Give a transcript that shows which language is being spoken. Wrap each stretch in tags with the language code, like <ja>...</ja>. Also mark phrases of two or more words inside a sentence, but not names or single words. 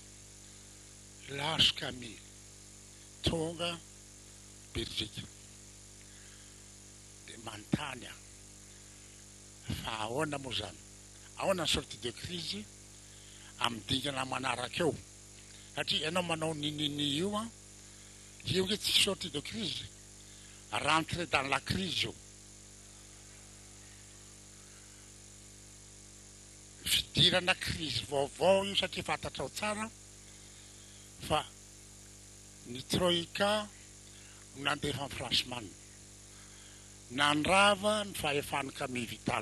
<mg>Lars Camille, tonga Belgique. Dia manontany aho, fa ahoana moa zany? Ahoana ny</mg> <fr>sortie de crise</fr> <mg>amin'ny dingana manaraka eo? Satria ianao manao ninini io io tsy</mg> <fr>sortie de crise, rentrée dans la crise</fr> <mg>io. Fidirana crise vaovao io satria fantatrao tsara fa ny Troïka no nandefa ny Franceman, nandrava ny fahefan'ny Camille Vital.</mg>